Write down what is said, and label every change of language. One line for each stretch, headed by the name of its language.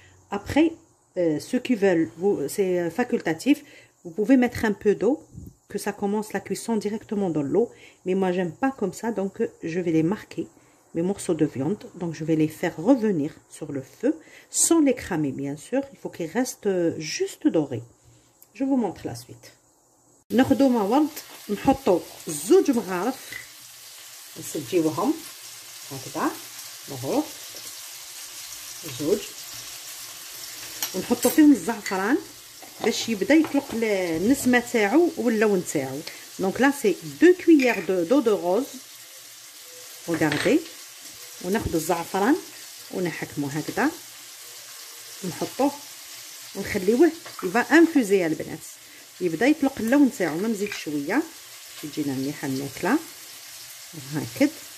French: Après, ceux qui veulent, c'est facultatif, vous pouvez mettre un peu d'eau, que ça commence la cuisson directement dans l'eau. Mais moi, j'aime pas comme ça, donc je vais les marquer, mes morceaux de viande. Donc je vais les faire revenir sur le feu, sans les cramer bien sûr. Il faut qu'ils restent juste dorés. Je vous montre la suite.
Arabic: ناخذوا ماورد نحطوا 2 مغارف نسجيوهم هكذا مغروف 2، ونحطوا فيهم الزعفران باش يبدا يطلق النسمه تاعو واللون تاعو.
French: دونك لا سي 2 cuillères d'eau de rose.
Arabic: regardez، وناخذ الزعفران ونحكموه هكذا، نحطوه ونخليوه يبقى انفوزي يا البنات، يبدا يطلق اللون تاعو. ما نزيد شويه تجينا مليحه الماكله هكذا،